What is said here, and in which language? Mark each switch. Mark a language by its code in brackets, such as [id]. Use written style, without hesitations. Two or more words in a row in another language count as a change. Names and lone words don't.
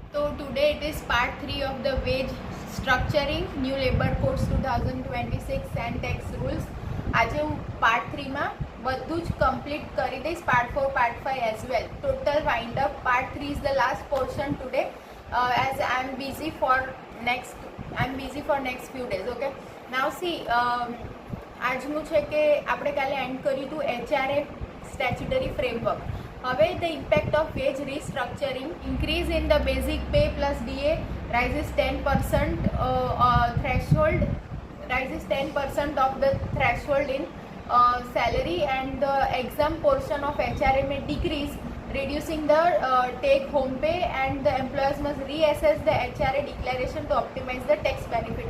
[en] So today it is part 3 of the wage structuring, new labor codes 2026 and tax rules. [gu] આજે હું પાર્ટ 3 માં બધું જ કમ્પ્લીટ કરી દઈશ, પાર્ટ 4 પાર્ટ 5 [en] as well. Total wind up. Part 3 is the last portion today, as I am busy for next few days. Okay, now see, [gu] આજનું છે કે આપણે કાલે એન્ડ કર્યું હતું [en] HRA statutory framework. હવે the impact of wage restructuring, increase in the basic pay plus DA rises 10% threshold, rises 10% of the threshold in salary, and the exempt portion of HRA may decrease, reducing the take home pay, and the employers must reassess the HRA declaration to optimize the tax benefit.